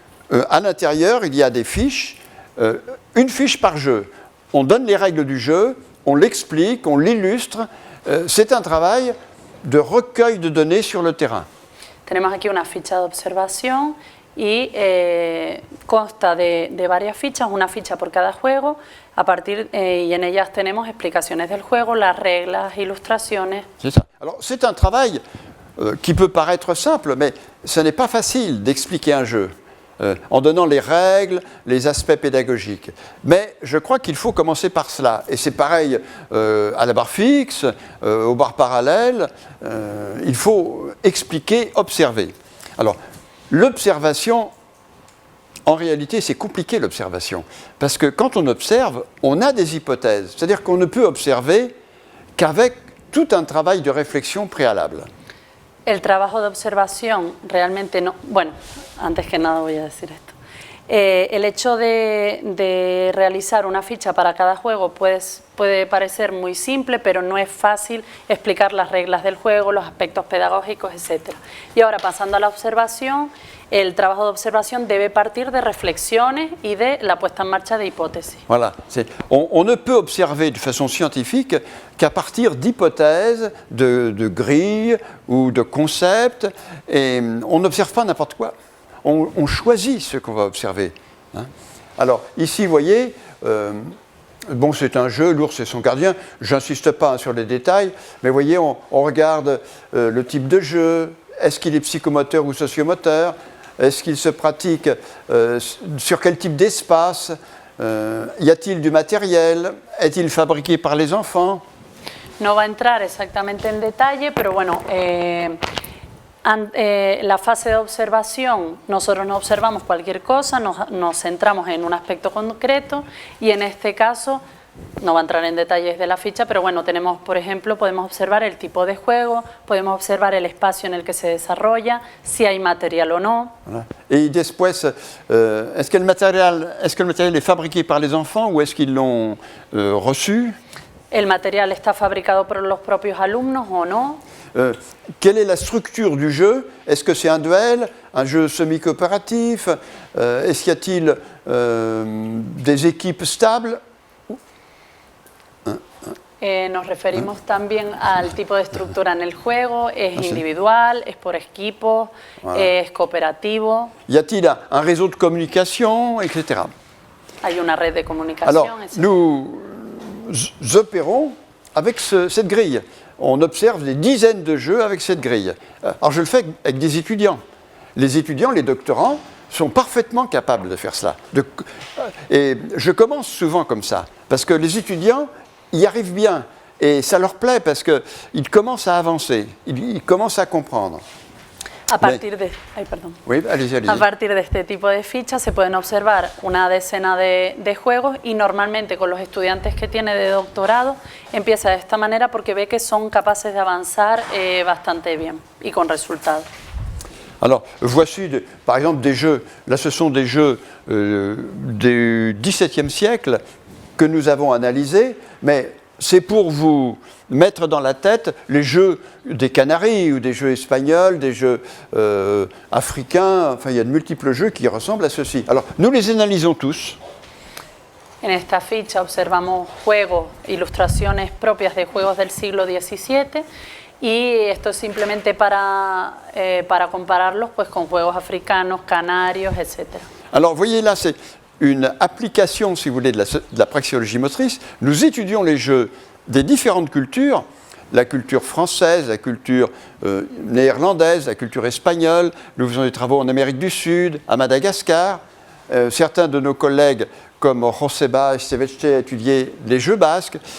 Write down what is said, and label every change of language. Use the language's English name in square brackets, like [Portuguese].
[French] À l'intérieur, il y a des fiches, une fiche par jeu. On donne les règles du jeu, on l'explique, on l'illustre. C'est un travail de recueil de données sur le terrain. [Spanish] Tenemos aquí una ficha de observación y consta de varias fichas, una ficha por cada juego, y en ellas tenemos explicaciones del juego, las reglas, ilustraciones. [French] C'est ça. Alors, c'est un travail qui peut paraître simple, mais ce n'est pas facile d'expliquer un jeu en donnant les règles, les aspects pédagogiques. Mais je crois qu'il faut commencer par cela. Et c'est pareil à la barre fixe, aux barres parallèles. Il faut expliquer, observer. Alors, l'observation, en réalité, c'est compliqué l'observation. Parce que quand on observe, on a des hypothèses. C'est-à-dire qu'on ne peut observer qu'avec tout un travail de réflexion préalable. [Spanish] El trabajo de observación realmente no... Bueno, antes que nada voy a decir esto. El hecho de realizar una ficha para cada juego puede parecer muy simple, pero no es fácil explicar las reglas del juego, los aspectos pedagógicos, etc. Y ahora, pasando a la observación, el trabajo de observación debe partir de reflexiones y de la puesta en marcha de hipótesis. [French] Voilà. On ne peut observer de façon scientifique qu'à partir d'hypothèses, de grilles ou de concepts, et on n'observe pas n'importe quoi. On choisit ce qu'on va observer. Hein. Alors, ici, vous voyez, bon, c'est un jeu, l'ours et son gardien. Je n'insiste pas sur les détails, mais vous voyez, on regarde le type de jeu. Est-ce qu'il est psychomoteur ou sociomoteur? Est-ce qu'il se pratique sur quel type d'espace? Y a-t-il du matériel? Est-il fabriqué par les enfants? [Spanish] No va a entrar exactamente en detalle, pero bueno, la fase de observación, nosotros no observamos cualquier cosa, nos centramos en un aspecto concreto y en este caso, no va a entrar en detalles de la ficha, pero bueno, tenemos, por ejemplo, podemos observar el tipo de juego, podemos observar el espacio en el que se desarrolla, si hay material o no. [French] Voilà. Et [Spanish] después, [French] est-ce que le matériel est fabriqué par les enfants ou est-ce qu'ils l'ont reçu? [Spanish] ¿El material está fabricado por los propios alumnos o no? [French] Quelle est la structure du jeu? Est-ce que c'est un duel, un jeu semi-coopératif? Est-ce qu'il y a-t-il des équipes stables? [Spanish] Nos referimos también al tipo de estructura en el juego, es individual, es por equipo, es cooperativo. [French] Y a-t-il un réseau de communication, etc. [Spanish] Hay una red de comunicación. [French] Alors, nous opérons avec cette grille. On observe des dizaines de jeux avec cette grille. Alors, je le fais avec des étudiants. Les étudiants, les doctorants, sont parfaitement capables de faire cela. Et je commence souvent comme ça, parce que les étudiants y arrivent bien, et ça leur plaît, parce qu'ils commencent à avancer, ils commencent à comprendre. A partir de, Oui, allez-y. [Spanish] A partir de este tipo de fichas se pueden observar una decena de juegos y normalmente con los estudiantes que tiene de doctorado empieza de esta manera porque ve que son capaces de avanzar bastante bien y con resultados. [French] Alors, voici par exemple des jeux, là ce sont des jeux du XVIIe siècle, que nous avons analysés, mais c'est pour vous mettre dans la tête les jeux des Canaries ou des jeux espagnols, des jeux africains, enfin il y a de multiples jeux qui ressemblent à ceux-ci. Alors nous les analysons tous. [Spanish] En esta ficha observamos juegos, ilustraciones propias de juegos del siglo XVII y esto es simplemente para compararlos pues, con juegos africanos, canarios, etc. [French] Alors vous voyez là, c'est une application, si vous voulez, de la praxéologie motrice. Nous étudions les jeux des différentes cultures, la culture française, la culture néerlandaise, la culture espagnole. Nous faisons des travaux en Amérique du Sud, à Madagascar. Certains de nos collègues, comme Joseba Esteveste, a étudié les jeux basques.